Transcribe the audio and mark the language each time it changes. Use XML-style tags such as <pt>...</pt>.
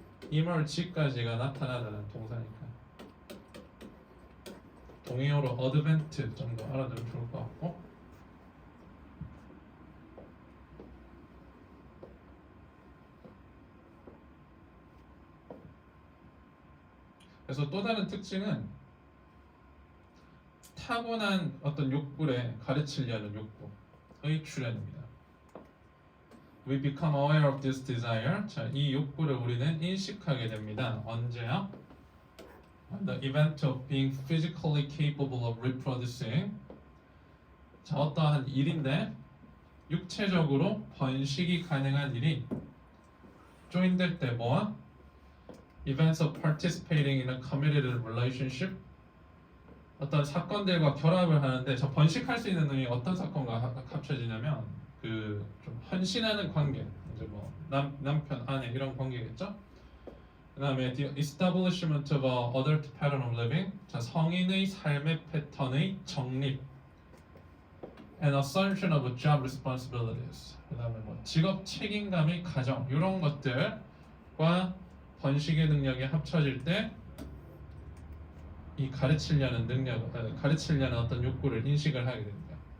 <ko>emerge까지가 나타나다는 동사니까 동의어로 advent 정도 알아두면 좋을 것 같고 그래서 또 다른 특징은 타고난 어떤 욕구를 가르치려는 욕구의 출현입니다.</ko> <en>We become aware of this desire.</en> <ko>자, 이 욕구를 우리는 인식하게 됩니다. 언제요?</ko> <en>The event of being physically capable of reproducing.</en> <ko>자, 어떠한 일인데 육체적으로 번식이 가능한 일이 조인될 때 뭐와?</ko> <en>Events of participating in a committed relationship.</en> <ko>어떤 사건들과 결합을 하는데 저 번식할 수 있는 능력이 어떤 사건과 합쳐지냐면 그 좀 헌신하는 관계 이제 뭐 남편 아내 이런 관계겠죠. 그 다음에</ko> <en>the establishment of a adult pattern of living</en> <ko>자 성인의 삶의 패턴의 정립</ko> <en>and assumption of job responsibilities.</en> <ko>그다음에 뭐 직업 책임감의 가정 이런 것들과 번식의 능력이 합쳐질 때 이 가르치려는 능력, 가르치려는 어떤 욕구를 인식을 하게 됩니다.</ko>